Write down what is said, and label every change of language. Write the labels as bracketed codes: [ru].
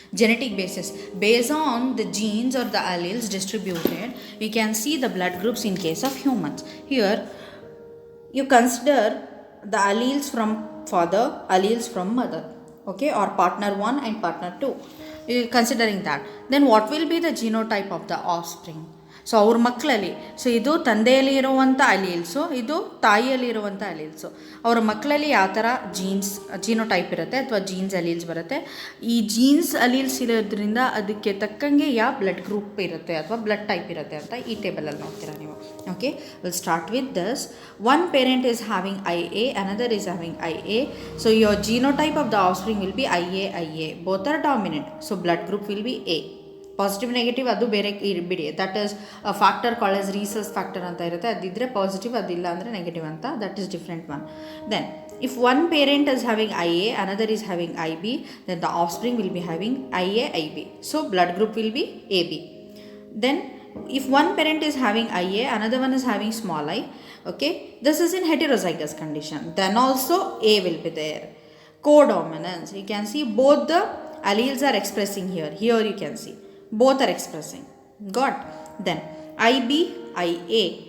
[en] Genetic basis, based on the genes or the alleles distributed, we can see the blood groups in case of humans. Here you consider the alleles from father, alleles from mother, okay, or partner 1 and partner 2. Considering that, then what will be the genotype of the offspring? [kn] So ಅವ್ರ ಮಕ್ಕಳಲ್ಲಿ, so ಇದು ತಂದೆಯಲ್ಲಿ ಇರುವಂಥ ಅಲೀಲ್ಸು, ಇದು ತಾಯಿಯಲ್ಲಿ ಇರುವಂಥ ಅಲೀಲ್ಸು. ಅವರ ಮಕ್ಕಳಲ್ಲಿ ಯಾವ ಥರ ಜೀನೋಟೈಪ್ ಇರುತ್ತೆ ಅಥವಾ ಜೀನ್ಸ್ ಅಲೀಲ್ಸ್ ಬರುತ್ತೆ, ಈ ಜೀನ್ಸ್ ಅಲೀಲ್ಸ್ ಇರೋದ್ರಿಂದ ಅದಕ್ಕೆ ತಕ್ಕಂಗೆ ಯಾವ ಬ್ಲಡ್ ಗ್ರೂಪ್ ಇರುತ್ತೆ ಅಥವಾ ಬ್ಲಡ್ ಟೈಪ್ ಇರುತ್ತೆ ಅಂತ ಈ ಟೇಬಲಲ್ಲಿ ನೋಡ್ತೀರಾ ನೀವು. [en] Okay, will start with this. One parent is having IA, another is having IA. So your genotype of the offspring will be IA. Both are dominant, so blood group will be A. Positive negative [kn] ಅದು ಬೇರೆ ಬಿಡಿ, [en] that is factor called as rhesus factor [kn] ಅಂತ ಇರುತ್ತೆ. ಅದಿದ್ದರೆ positive, ಅದಿಲ್ಲ ಅಂದರೆ negative ಅಂತ, [en] That is different one. Then if one parent is having IA, another is having IB, then the offspring will be having IB. So blood group will be AB. Then if one parent is having IA, another one is having small I, okay, this is in heterozygous condition, then also A will be there. Co-dominance, you can see both the alleles are expressing here you can see both are expressing, got. Then IB, IA,